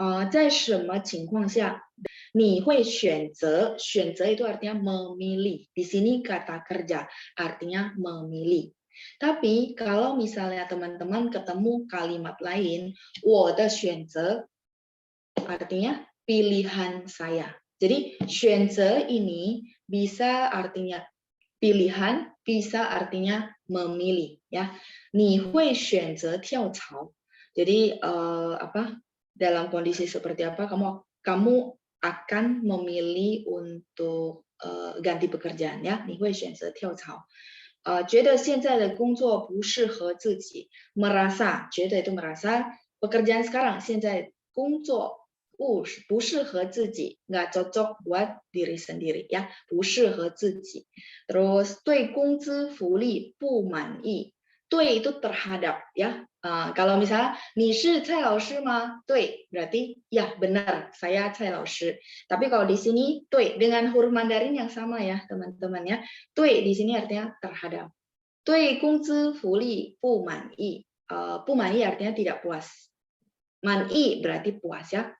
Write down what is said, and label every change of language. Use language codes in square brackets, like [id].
[zh] 在什么情况下你会选择 [id] itu artinya memilih. Di sini kata kerja artinya memilih. Tapi kalau misalnya teman-teman ketemu kalimat lain, 我的选择 artinya pilihan saya. Jadi 选择 ini bisa artinya pilihan, bisa artinya memilih ya. [zh] 你会选择跳槽. [id] Jadi apa? Dalam kondisi seperti apa kamu akan memilih untuk ganti pekerjaan ya. [zh] 你会选择跳槽. 觉得现在的工作不适合自己. [id] Merasa, 觉得 itu merasa pekerjaan sekarang [zh] 现在工作不适合自己, [id] nggak cocok buat diri sendiri ya, [zh] 不适合自己. [id] Terus [zh] 对工资福利不满意. [id] 对 itu terhadap ya. Kalau misalnya [zh] 你是蔡老师吗? [id] 对 berarti ya benar saya 蔡老师. Tapi kalau di sini 对 dengan huruf Mandarin yang sama ya teman-teman ya. 对 di sini artinya terhadap. [zh] 对工资福利不满意. [id] 不满意 artinya tidak puas. Man'i berarti puas ya.